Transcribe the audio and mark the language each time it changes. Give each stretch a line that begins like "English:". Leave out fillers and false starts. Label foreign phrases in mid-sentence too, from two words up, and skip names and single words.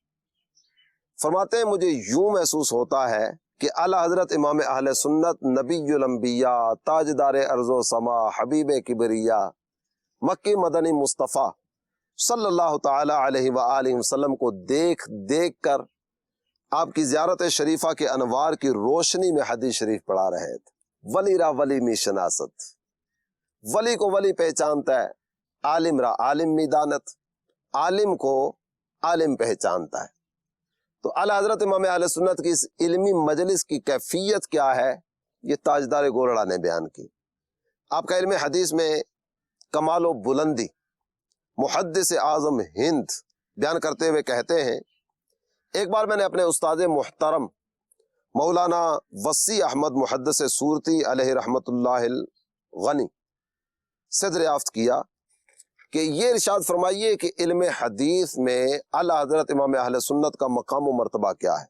Urdu: فرماتے ہیں مجھے یوں محسوس ہوتا ہے کہ اعلی حضرت امام اہل سنت نبی الانبیاء تاجدار ارض و سما حبیب کبریا مکی مدنی مصطفیٰ
Arabic: صلی اللہ تعالی علیہ وآلہ وسلم
Urdu: کو دیکھ دیکھ کر آپ کی زیارت شریفہ کے انوار کی روشنی میں حدیث شریف پڑھا رہے تھے.
Persian: ولی را ولی می شناست،
Urdu: ولی کو ولی پہچانتا ہے،
Persian: عالم را عالم می دانت،
Urdu: عالم کو عالم پہچانتا ہے. تو اعلی حضرت امام اہل سنت کی اس علمی مجلس کی کیفیت کیا ہے یہ تاجدار گولڑا نے بیان کی. آپ کا علم حدیث میں کمال و بلندی محدث اعظم ہند بیان کرتے ہوئے کہتے ہیں ایک بار میں نے اپنے استاد محترم مولانا وسیع احمد محدث صورتی
Arabic: علیہ رحمت اللہ الغنی
Urdu: سے دریافت کیا کہ یہ ارشاد فرمائیے کہ علم حدیث میں اعلی حضرت امام اہل سنت کا مقام و مرتبہ کیا ہے.